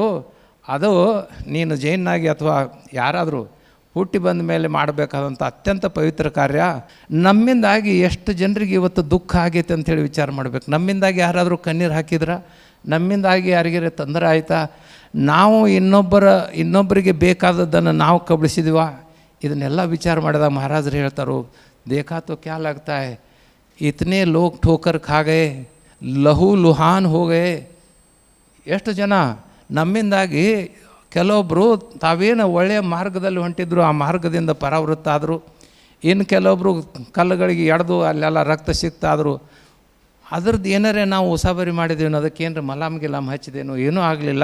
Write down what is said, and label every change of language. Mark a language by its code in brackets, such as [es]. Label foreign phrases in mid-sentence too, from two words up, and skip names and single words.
[kn] ಅದು ನೀನು ಜೈನಾಗಿ ಅಥವಾ ಯಾರಾದರೂ ಹುಟ್ಟಿ ಬಂದ ಮೇಲೆ ಮಾಡಬೇಕಾದಂಥ ಅತ್ಯಂತ ಪವಿತ್ರ ಕಾರ್ಯ. ನಮ್ಮಿಂದಾಗಿ ಎಷ್ಟು ಜನರಿಗೆ ಇವತ್ತು ದುಃಖ ಆಗೈತೆ ಅಂಥೇಳಿ ವಿಚಾರ ಮಾಡಬೇಕು. ನಮ್ಮಿಂದಾಗಿ ಯಾರಾದರೂ ಕಣ್ಣೀರು ಹಾಕಿದ್ರೆ, ನಮ್ಮಿಂದಾಗಿ ಯಾರಿಗಾರ ತೊಂದರೆ ಆಯಿತಾ, ನಾವು ಇನ್ನೊಬ್ಬರಿಗೆ ಬೇಕಾದದ್ದನ್ನು ನಾವು ಕಬಳಿಸಿದ್ವಾ, ಇದನ್ನೆಲ್ಲ ವಿಚಾರ ಮಾಡಿದಾಗ ಮಹಾರಾಜರು ಹೇಳ್ತಾರೋ, [hi] देखा तो क्या लगता है इतने लोग ठोकर खा गए, लहू लुहान हो गए. [kn] ಎಷ್ಟು ಜನ ನಮ್ಮಿಂದಾಗಿ ಕೆಲವೊಬ್ಬರು ತಾವೇನು ಒಳ್ಳೆಯ ಮಾರ್ಗದಲ್ಲಿ ಹೊಂಟಿದ್ರು ಆ ಮಾರ್ಗದಿಂದ ಪರಾವೃತ್ತ ಆದರು. ಇನ್ನು ಕೆಲವೊಬ್ಬರು ಕಲ್ಲುಗಳಿಗೆ ಎಳೆದು ಅಲ್ಲೆಲ್ಲ ರಕ್ತ ಸಿಕ್ತಾದರು. ಅದ್ರದ್ದು ಏನಾರೇ ನಾವು ಉಸಾಬರಿ ಮಾಡಿದ್ದೀವಿ, ಅದಕ್ಕೇನು ಮಲಾಮ್ ಗಿಲಾಮ್ ಹಚ್ಚಿದೇನು, ಏನೂ ಆಗಲಿಲ್ಲ.